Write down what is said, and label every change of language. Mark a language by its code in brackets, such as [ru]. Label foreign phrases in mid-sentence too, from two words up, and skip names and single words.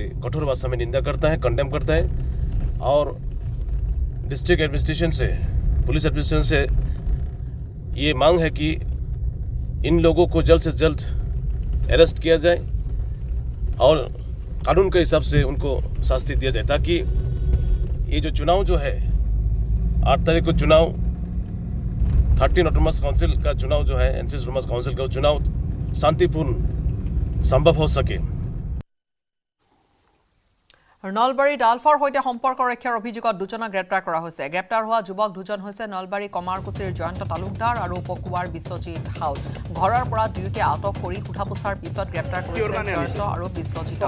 [hi] कठोर भाषा में निंदा करता है, कंडेम करता है और [en] district administration [hi] से, [en] police administration [hi] से ये मांग है कि इन लोगों को जल्द से जल्द अरेस्ट किया जाए और कानून के हिसाब से उनको शास्ति दिया जाए, ताकि ये जो चुनाव जो है 8 तारीख को चुनाव 13 [en] autonomous council [hi] का चुनाव जो है, [en] NCC autonomous council [hi] का चुनाव शांतिपूर्ण संभव हो सके। [as] নলবাৰীত আলফাৰ সৈতে সম্পৰ্ক ৰক্ষাৰ অভিযোগত দুজনক গ্ৰেপ্তাৰ কৰা হৈছে। গ্ৰেপ্তাৰ হোৱা যুৱক দুজন হৈছে নলবাৰী কমাৰকুছিৰ জয়ন্ত তালুকদাৰ আৰু পকুৱাৰ বিশ্বজিৎ হাউদ। ঘৰৰ পৰা দুয়োকে আটক কৰি সোধাপোছাৰ পিছত গ্ৰেপ্তাৰ কৰিছে জয়ন্ত আৰু বিশ্বজিৎক।